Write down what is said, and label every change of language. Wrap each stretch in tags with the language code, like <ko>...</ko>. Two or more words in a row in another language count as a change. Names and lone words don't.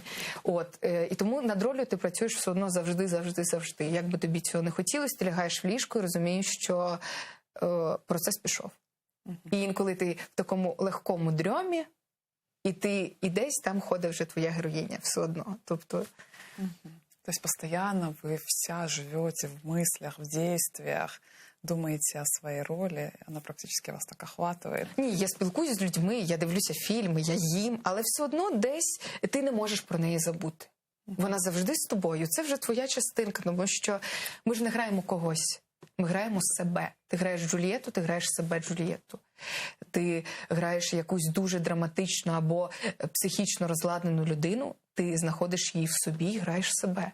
<uk>І тому над роллю ти працюєш все одно завжди. Як би тобі цього не хотілося, ти лягаєш в ліжко і розумієш, що процес пішов. І інколи ти в такому легкому дрьомі, і десь там ходить вже твоя героїня все одно. Тобто...</uk> <ru>То есть постоянно вы вся живете в мыслях, в действиях, думаете о своей роли, она практически вас так охватывает.</ru> <uk>Ні, я спілкуюся з людьми, я дивлюся фільми, я їм, але все одно десь ти не можеш про неї забути. Вона завжди з тобою. Це вже твоя частинка, тому що ми ж не граємо когось. Ми граємо себе. Ти граєш Джульєту, ти граєш себе Джульєту. Ти граєш якусь дуже драматичну або психічно розладнену людину, ти знаходиш її в собі і граєш себе.</uk>